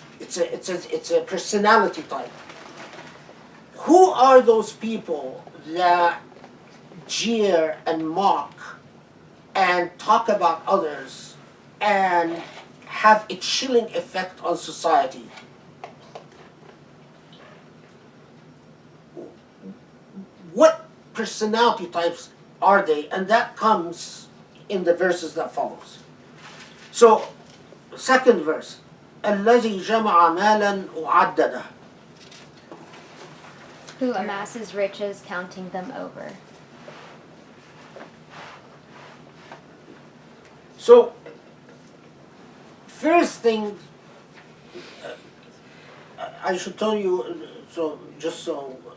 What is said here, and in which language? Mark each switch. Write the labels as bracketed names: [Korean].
[English] It's a personality type. Who are those people that jeer and mock and talk about others and have a chilling effect on society? What personality types are they? And that comes in the verses that follows. So, second verse, [Arabic] الذي جمع مالا وعدده. [English] Who amasses riches, counting them over. So, first thing, I should tell you, so just so